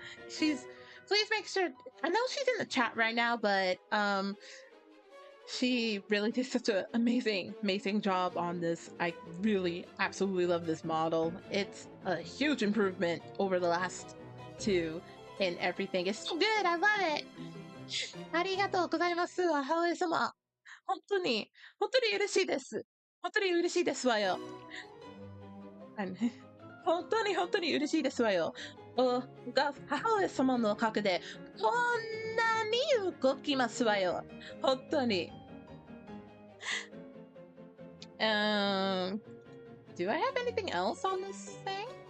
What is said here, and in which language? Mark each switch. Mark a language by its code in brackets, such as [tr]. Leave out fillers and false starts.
[en] Please make sure, I know she's in the chat right now, but she really did such an amazing job on this. I really absolutely love this model. It's a huge improvement over the last two and everything. It's so good. I love it. [ja] ありがとうございます。母上様。本当に嬉しいです。本当に嬉しいですわよ。本当に嬉しいですわよ。が母上様のおかげでこんなに動きますわよ。本当に。 [en] Do I have anything else on this thing?